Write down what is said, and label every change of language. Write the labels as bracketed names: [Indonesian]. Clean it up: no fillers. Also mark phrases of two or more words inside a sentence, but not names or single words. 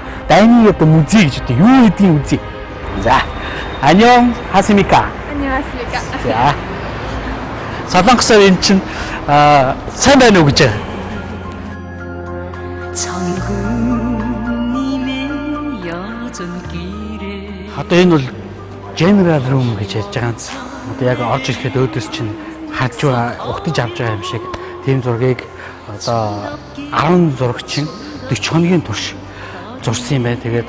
[Mongolian] Дайны одоо музей гэж одоо юу гэдгийг үзье. За. [Korean] 안녕 하십니까? 안녕하십니까? [Mongolian] За. Солонгосоор эн чинь сайн байна уу гэж. Одоо энэ бол General Room гэж ярьж байгаа юм. Одоо яг орж ирэхэд өөдөөс чинь хаж ухтаж авч байгаа юм шиг тийм зургийг одоо 10 зурагчин 40 хоногийн турш зурсан юм байна.